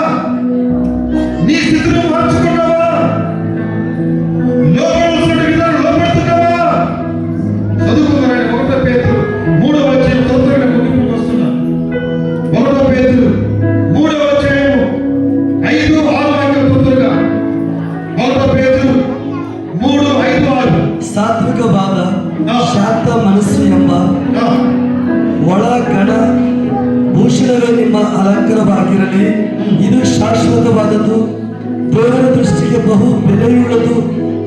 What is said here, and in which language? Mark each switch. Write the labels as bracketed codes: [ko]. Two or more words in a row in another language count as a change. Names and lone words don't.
[te] నీ స్థితిని మార్చుకున్నావా? లోపడుతున్న విధానం లోపడుతున్నావా? చదువుకున్నారండి. 1 పేతురు 3వ అధ్యాయం తొందరగా ముగింపుకు వస్తున్నా. 1 పేతురు 3వ అధ్యాయం 5, 6 వాక్యాలు తొందరగా. 1 పేతురు 3, 5, 6. [kn] ಸಾತ್ವಿಕ ಭಾವ, ಶಾಂತ ಮನಸ್ಸು ಎಂಬ ಒಳ ಗಣ ಭೂಷಣಗಳು ನಿಮ್ಮ ಅಲಂಕಾರವಾಗಿರಲಿ. ಇದು ಶಾಶ್ವತವಾದದ್ದು, ದೇವರ ದೃಷ್ಟಿಗೆ ಬಹು ಬೆಲೆಯುಳ್ಳದು